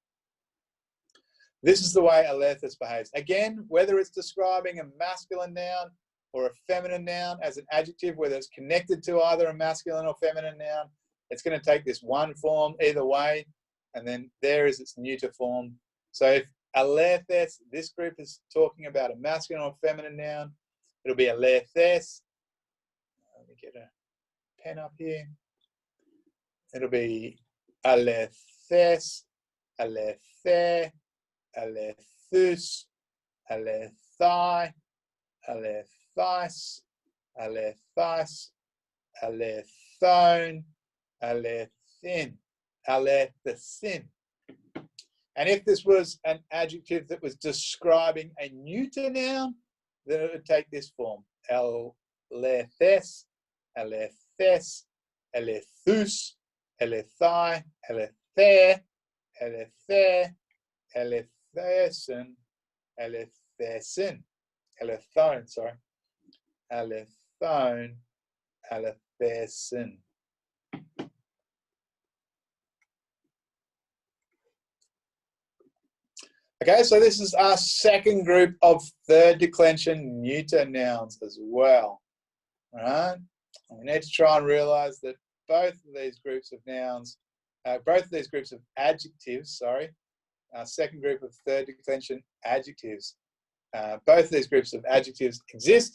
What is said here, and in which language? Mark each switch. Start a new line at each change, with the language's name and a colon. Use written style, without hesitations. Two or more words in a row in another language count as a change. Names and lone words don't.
English: This is the way alethes behaves. Again, whether it's describing a masculine noun or a feminine noun as an adjective, whether it's connected to either a masculine or feminine noun, it's going to take this one form either way, and then there is its neuter form. So if alethes, this group is talking about a masculine or feminine noun, it'll be alethes. Let me get a pen up here. It'll be
Greek: ἀληθής, ἀληθῆ, ἀληθοῦς, ἀληθεῖ, ἀληθεῖς, ἀληθεῖς, ἀληθῶν, ἀληθῖν, ἀληθέσιν.
English: And if this was an adjective that was describing a neuter noun, then it would take this form:
Greek: ἀληθές, ἀληθές, ἀληθοῦς, ἀληθεῖ, ἀληθῆ, ἀληθῆ, ἀληθέσιν, ἀληθέσιν, ἀληθῶν, sorry, ἀληθῶν, ἀληθέσιν.
English: Okay, so this is our second group of third declension neuter nouns as well. All right, and we need to try and realize that both of these groups of nouns, both of these groups of adjectives, sorry, our second group of third declension adjectives, both of these groups of adjectives exist.